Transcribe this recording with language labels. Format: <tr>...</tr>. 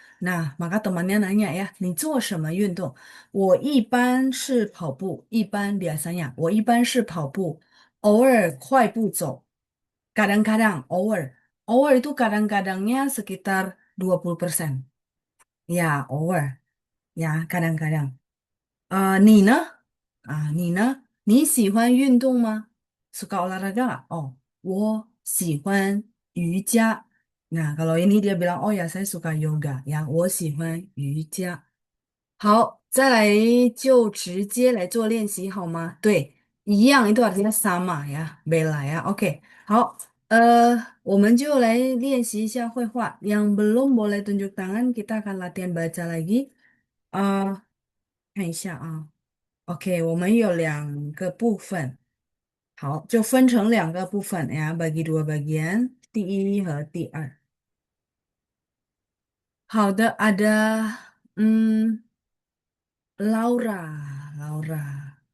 <id>Nah, maka temannya nanya ya,</id> <zh>你做什么运动? 我一般是跑步, 一般</zh> <id>biasanya.</id> <zh>我一般是跑步,偶尔快步走.</zh> <id>Kadang-kadang, 偶尔. 偶尔 itu kadang-kadangnya sekitar 20%. Ya, 偶尔. Ya, kadang-kadang.</id> <zh>你呢?你呢？你喜欢运动吗？</zh> <id>Suka olahraga nggak?</id> <zh>Oh, 我喜欢瑜伽.</zh> <id>Nah, kalau ini dia bilang, oh ya saya suka yoga.</id> <zh>Ya, 我喜欢瑜伽。好，再来就直接来做练习好吗？对，一样</zh> <id>itu artinya sama ya, bela ya.</id> <zh>Oke，好，我们就来练习一下绘画。</zh> <id>Yang belum boleh tunjuk tangan, kita akan latihan baca lagi.</id> <zh>看一下啊。 OK，我们有2个部分，好，就分成2个部分呀，</zh> <id>bagi 2 bagian，</id> <zh>第1和第2。</zh> <id>好的，ada Laura, Laura.</id>